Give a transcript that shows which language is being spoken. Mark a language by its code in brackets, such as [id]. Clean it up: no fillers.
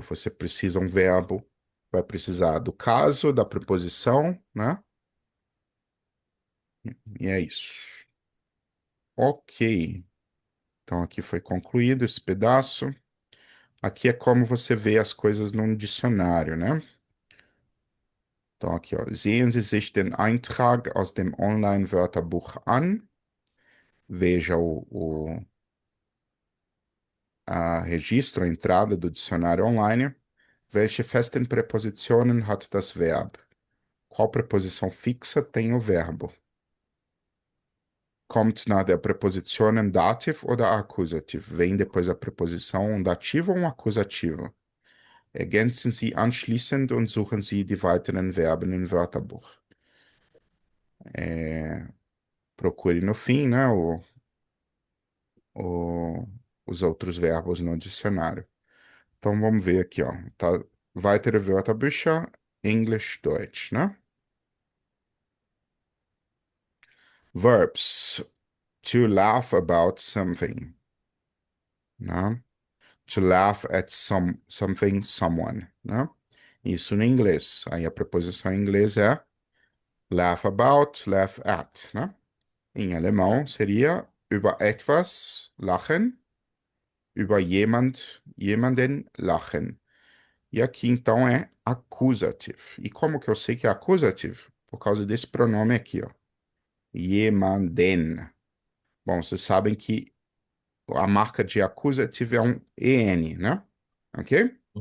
[pt] Você precisa um verbo, vai precisar do caso, da preposição, né? E é isso. Ok. Então aqui foi concluído esse pedaço. Aqui é como você vê as coisas num dicionário, né? Então aqui, ó. [de] Sehen Sie sich den Eintrag aus dem Online-Wörterbuch an. [pt] Veja a registro, a entrada do dicionário online. [de] Welche festen Präpositionen hat das Verb? [pt] Qual preposição fixa tem o verbo? [de] Kommt nach der Präposition ein Dativ oder Akkusativ? [pt] Vem depois da preposição um dativo ou um acusativo? [de] Ergänzen Sie anschließend und suchen Sie die weiteren Verben im Wörterbuch. [pt] Procure no fim, né, o- os outros verbos no dicionário. Então vamos ver aqui, ó. Tá, [de] weitere Wörterbücher, [pt] English, Deutsch, né? [en] Verbs. To laugh about something, né? To laugh at something, someone, né? [pt] Isso no inglês. Aí a preposição em inglês é laugh about, laugh at, né? Em alemão seria [de] über etwas lachen, über jemanden lachen. [pt] E aqui então é accusative. E como que eu sei que é accusative? Por causa desse pronome aqui, ó. Jemanden. Bom, vocês sabem que a marca de accusative é um EN, né? Ok?